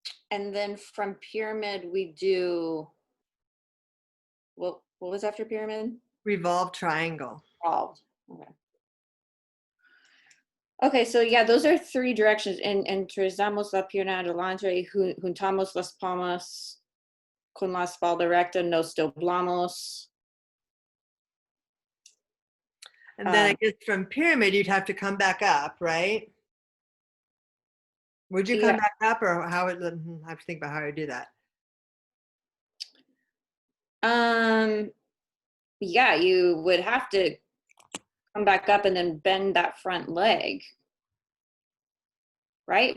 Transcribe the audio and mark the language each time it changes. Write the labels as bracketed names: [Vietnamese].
[English] And then from pyramid, we do, what was after pyramid? Revolve triangle. Revolved. Okay. Okay, so yeah, those are three directions. [Spanish] Enderezamos la pierna adelante, juntamos las palmas con la espalda recta, nos doblamos. [English] And then I guess from pyramid, you'd have to come back up, right? Would you come back up, or how would I have to think about how to do that? Yeah, you would have to come back up and then bend that front leg, right?